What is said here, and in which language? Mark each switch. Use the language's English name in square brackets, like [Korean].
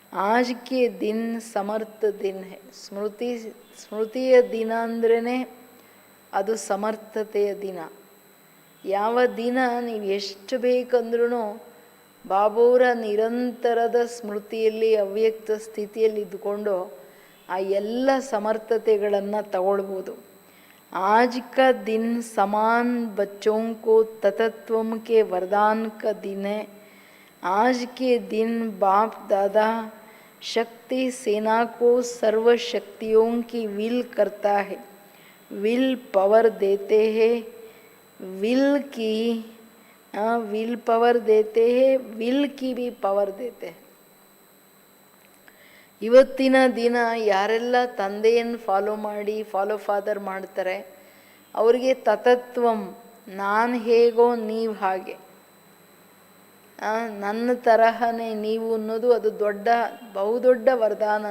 [Hindi] ಆಜ್ K ದಿನ್ ಸಮರ್ಥ ದಿನ high. [Kannada] ಸ್ಮೃತಿಯ ದಿನ ಅಂದ್ರೇ ಅದು ಸಮರ್ಥತೆಯ ದಿನ. ಯಾವ ದಿನ ನೀವು ಎಷ್ಟು ಬೇಕಂದ್ರೂ ಬಾಬುವರ ನಿರಂತರದ ಸ್ಮೃತಿಯಲ್ಲಿ ಅವ್ಯಕ್ತ ಸ್ಥಿತಿಯಲ್ಲಿ ಇದ್ದುಕೊಂಡು ಆ ಎಲ್ಲ ಸಮರ್ಥತೆಗಳನ್ನು ತಗೊಳ್ಬೋದು. [Hindi] आज का दिन समान बच्चों को तत्वम के वरदान का दिन है. आज के दिन बाप दादा शक्ति सेना को सर्व शक्तियों की विल करता है, विल पावर देते हैं, विल पावर देते हैं, विल की भी पावर देते हैं. [Kannada] ಇವತ್ತಿನ ದಿನ ಯಾರೆಲ್ಲ ತಂದೆಯನ್ನು ಫಾಲೋ ಫಾದರ್ ಮಾಡ್ತಾರೆ, ಅವರಿಗೆ ತತತ್ವಂ, ನಾನು ಹೇಗೋ ನೀವು ಹಾಗೆ, ನನ್ನ ತರಹನೇ ನೀವು ಅನ್ನೋದು ಅದು ಬಹುದೊಡ್ಡ ವರದಾನ.